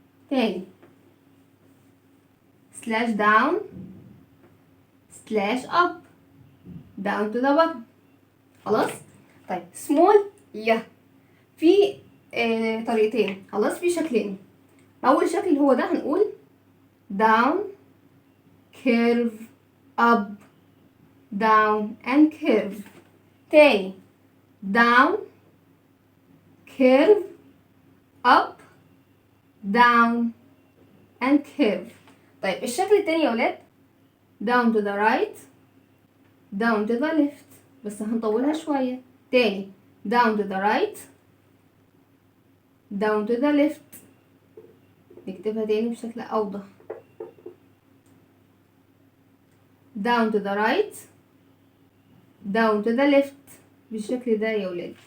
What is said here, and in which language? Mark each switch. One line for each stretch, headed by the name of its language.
Arabic: تاني
English: slash down slash up down to the bottom.
Arabic: خلاص. طيب small ي في طريقتين. خلاص، في شكلين. اول شكل هو ده، هنقول
English: down curve up down and curve.
Arabic: تاني
English: down curve up down and curve.
Arabic: طيب الشكل التاني يا ولاد
English: down to the right down to the left،
Arabic: بس هنطولها شوية. تاني
English: down to the right down to the left.
Arabic: نكتبها تاني بشكل أوضح.
English: down to the right down to the left
Arabic: بالشكل ده يا ولاد.